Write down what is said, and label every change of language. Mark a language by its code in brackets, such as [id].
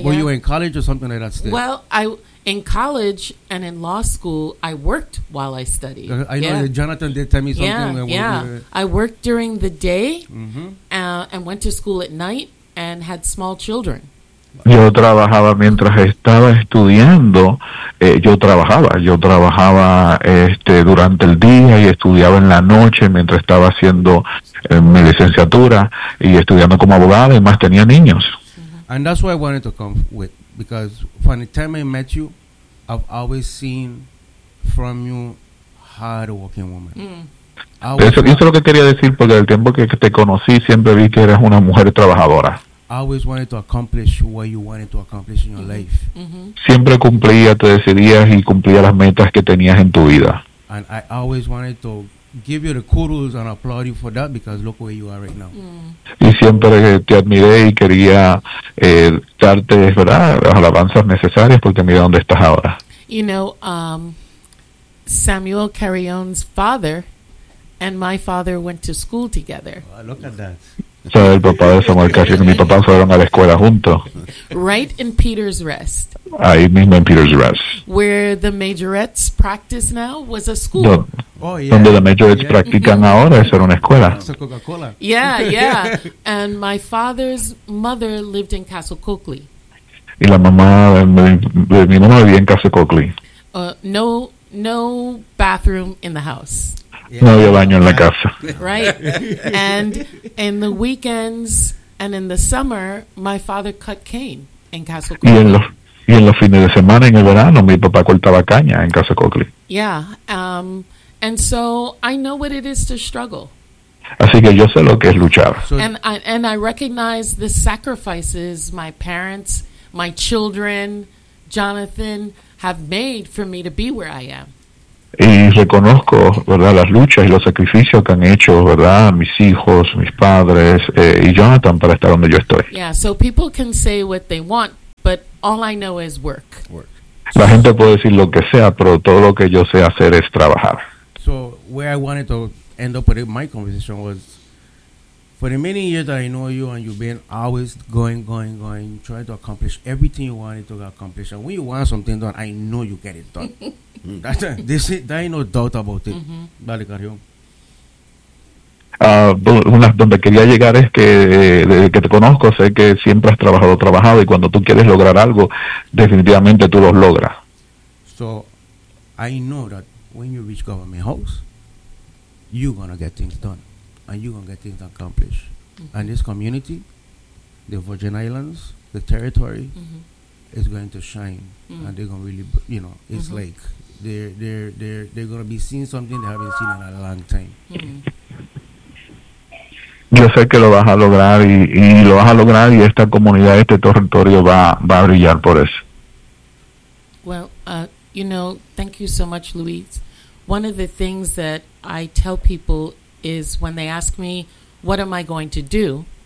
[en] were you in college or something like that? Still? Well, in college and in law school, I worked while I studied. I know that Jonathan did tell me something. I worked during the day and went to school at night and had small children. [es] Yo trabajaba mientras estaba estudiando, yo trabajaba durante el día y estudiaba en la noche mientras estaba haciendo mi licenciatura y estudiando como abogada y más tenía niños. [en] And that's what I wanted to come with, because from the time I met you, I've always seen from you hardworking woman. [es] Eso es lo que quería decir, porque el tiempo que te conocí siempre vi que eras una mujer trabajadora. [en] I always wanted to accomplish what you wanted to accomplish in your life. [es] Siempre cumplía, te decidías y cumplía las metas que tenías en tu vida. [en] And I always wanted to give you the kudos and applaud you for that because look where you are right now. [es] Y siempre te admiré y quería darte, ¿verdad?, las alabanzas necesarias porque mira dónde estás ahora. [en] You know, Samuel Carrión's father and my father went to school together. Oh, look at that. [es] O sea, el papá de Samuel Carrión y mi papá fueron a la escuela juntos. [en] Right in Peter's Rest. [es] Ahí mismo en Peter's Rest. [en] Where the majorettes practice now was a school. [es] Donde los majorettes practican ahora, eso era una escuela. Es Coca-Cola. [en] Yeah. And my father's mother lived in Castle Coakley. [es] Y la mamá de mi mamá vivía en Castle Coakley. [en] No bathroom in the house. [es] Yeah. No había baño en la casa. [en] Right. And in the weekends and in the summer, my father cut cane in Castle Coakley. [es] Y en los fines de semana, en el verano, mi papá cortaba caña en Castle Coakley. [en] Yeah. And so I know what it is to struggle. [es] Así que yo sé lo que es luchar. [en] And I recognize the sacrifices my parents, my children, Jonathan, have made for me to be where I am. [es] Y reconozco, ¿verdad?, las luchas y los sacrificios que han hecho, ¿verdad?, mis hijos, mis padres, y Jonathan para estar donde yo estoy. [en] Yeah, so people can say what they want, but all I know is work. [es] La gente puede decir lo que sea, pero todo lo que yo sé hacer es trabajar. [en] So where I wanted to end up with my conversation was, for the many years that I know you and you've been always going, trying to accomplish everything you wanted to accomplish. And when you want something done, I know you get it done. There ain't no doubt about it. Mm-hmm. Dale, Carrión. [es] Donde quería llegar es que desde que te conozco sé que siempre has trabajado y cuando tú quieres lograr algo definitivamente tú lo logras. [en] So I know that when you reach government house, you're gonna get things done and you're gonna get things accomplished. Mm-hmm. And this community, the Virgin Islands, the territory, mm-hmm. is going to shine. Mm-hmm. And they're gonna really, you know, it's mm-hmm. like they're gonna be seeing something they haven't seen in a long time. Mm-hmm. [es] Yo sé que lo vas a lograr y lo vas a lograr y esta comunidad, este territorio va a brillar por eso. [en] Well, you know, thank you so much, Luis. One of the things that I tell people is when they ask me, what am I going to do?